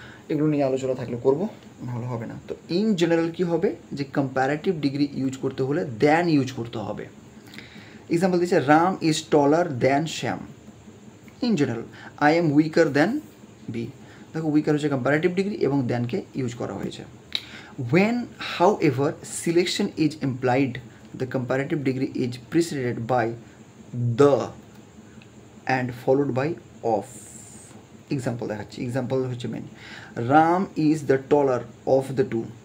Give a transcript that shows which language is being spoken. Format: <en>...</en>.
<bn>এগুলো নিয়ে আলোচনা থাকলে করবো, নাহলে হবে না। তো ইন জেনারেল কী হবে, যে কম্প্যারেটিভ ডিগ্রি ইউজ করতে হলে দেন ইউজ করতে হবে। এক্সাম্পল দিচ্ছে</bn> <en>Ram is taller than Shyam. In general I am weaker than B.</en> <bn>দেখো, উইকার হচ্ছে কম্প্যারেটিভ ডিগ্রি এবং দ্যানকে ইউজ করা হয়েছে।</bn> <en>When, however, selection is implied, the comparative degree is preceded by the and followed by of. Example</en> <bn>দেখাচ্ছি,</bn> <en>Example হচ্ছে মেন, Ram is the taller of the two.</en>